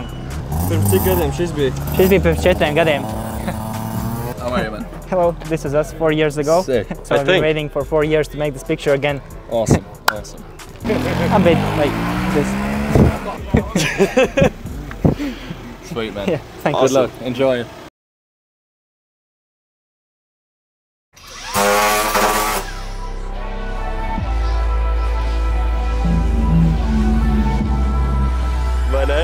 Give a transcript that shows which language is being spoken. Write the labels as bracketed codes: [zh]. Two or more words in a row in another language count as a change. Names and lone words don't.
[lv] Pirms cik gadiem šis bija? Šis bija pirms 4 gadiem. [en] How are you, man? Hello, this is us 4 years ago. Sick. So I've been waiting for 4 years to make this picture again. Awesome, awesome. A bit like this. Sweet, man. Yeah, thank you. Good luck. Enjoy it. [lv] Vai ne?